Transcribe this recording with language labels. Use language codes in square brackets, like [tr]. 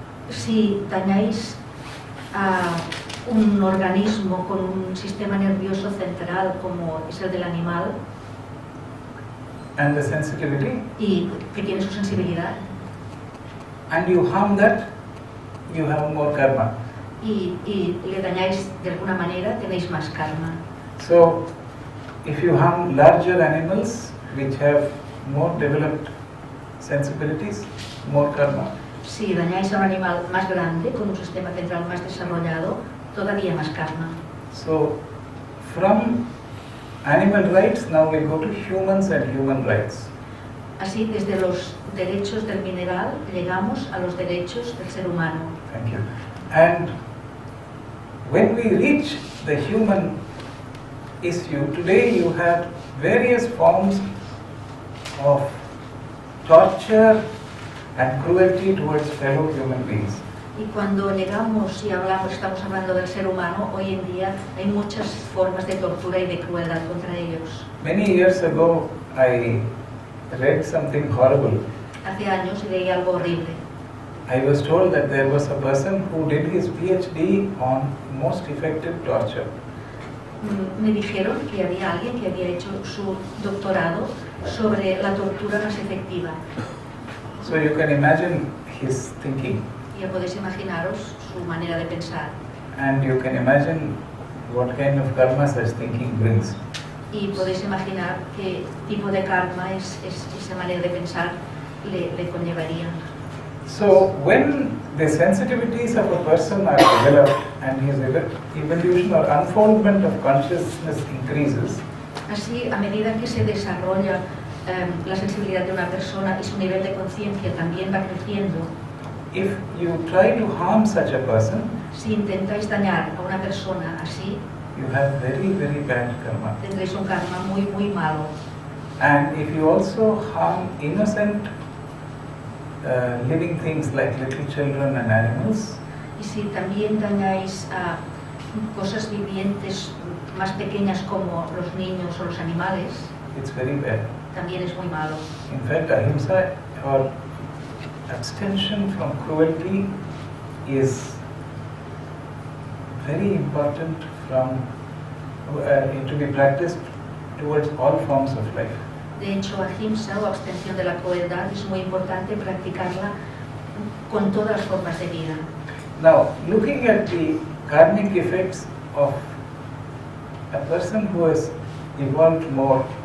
[es] Si dañáis a un organismo con un sistema nervioso central como es el del animal [en] and the sensitivity, [es] y que tiene su sensibilidad, [en] and you harm that, you have more karma. [es] y le dañáis de alguna manera, tenéis más karma. [en] So, if you harm larger animals which have more developed sensibilities, more karma. [es] Si dañáis a un animal más grande, con un sistema central más desarrollado, todavía más karma. [en] So, from animal rights, now we go to humans and human rights. [es] Así, desde los derechos del mineral, llegamos a los derechos del ser humano. [en] Thank you. And when we reach the human issue, today you have various forms of torture and cruelty towards fellow human beings. [es] Y cuando llegamos y estamos hablando del ser humano, hoy en día hay muchas formas de tortura y de crueldad contra ellos. [en] Many years ago, I read something horrible. [es] Hace años leí algo horrible. [en] I was told that there was a person who did his PhD on most effective torture. [es] Me dijeron que había alguien que había hecho su doctorado sobre la tortura más efectiva. [en] So you can imagine his thinking, [es] Ya podéis imaginaros su manera de pensar. [en] and you can imagine what kind of karma such thinking brings. [es] Y podéis imaginar qué tipo de karma esa manera de pensar le conllevaría. [en] So when the sensitivities of a person are developed and his evolution or unfoldment of consciousness increases, [es] Así, a medida que se desarrolla la sensibilidad de una persona y su nivel de conciencia también va creciendo. [en] If you try to harm such a person, [es] Si intentáis dañar a una persona así, [en] you have very, very bad karma. [es] tendréis un karma muy, muy malo. [en] And if you also harm innocent living things like little children and animals, [es] Y si también dañáis a cosas vivientes más pequeñas como los niños o los animales, [en] it's very bad. [es] también es muy malo. [en] In fact, ahimsa or abstention from cruelty is very important to be practiced towards all forms of life. [es] De hecho, ahimsa o abstención de la crueldad es muy importante practicarla con todas las formas de vida. [en] Now, looking at the karmic effects of a person who has evolved more